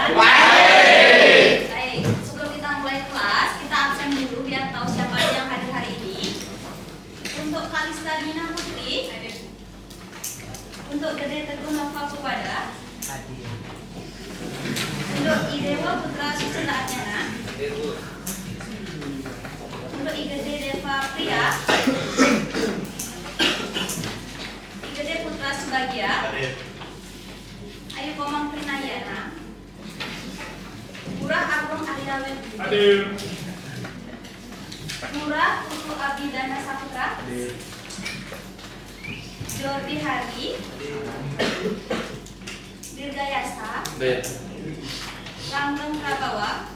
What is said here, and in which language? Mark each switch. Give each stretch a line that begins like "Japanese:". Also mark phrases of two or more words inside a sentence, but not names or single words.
Indonesian: Baik. Baik. Sebelum kita mulai kelas, kita absen dulu biar tahu siapa aja yang hadir hari ini. Untuk Kalista Dina Putri, untuk Gede Teguh Nova Pupada, untuk Idewa Putra Susila Arjana, untuk Igede Deva Pria, Igede Putra Subagia, Ayu Komang Prinayana, Murah Agung Aridawet, Murah Putu Abidana Saputra, Jordi Hari, Dirgayasa, Langgeng Prabawa,